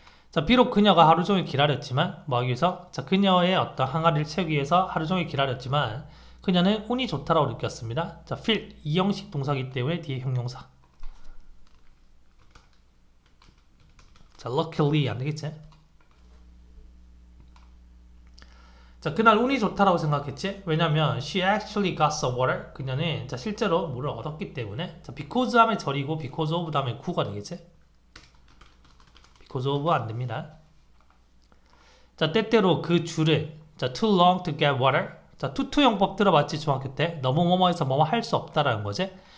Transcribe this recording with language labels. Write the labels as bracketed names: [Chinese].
[Korean] 자, 비록 그녀가 하루 종일 기다렸지만 뭐 하기 위해서, 자, 그녀의 어떤 항아리를 채우기 위해서 하루 종일 기다렸지만 그녀는 운이 좋다라고 느꼈습니다. 자, feel 이형식 동사기 때문에 뒤에 형용사. 자, luckily 안 되겠지. 자, 그날 운이 좋다라고 생각했지. [English] 왜냐면 she actually got some water. [Korean] 그녀는 자, 실제로 물을 얻었기 때문에. 자, because 하면 절이고 because of 다음에 구가 되겠지. because of 안 됩니다. 자, 때때로 그 줄을 자, [English] too long to get water. [Korean] 자, 투투용법 들어봤지 중학교 때. 너무 뭐뭐해서 뭐뭐 할 수 없다라는 거지.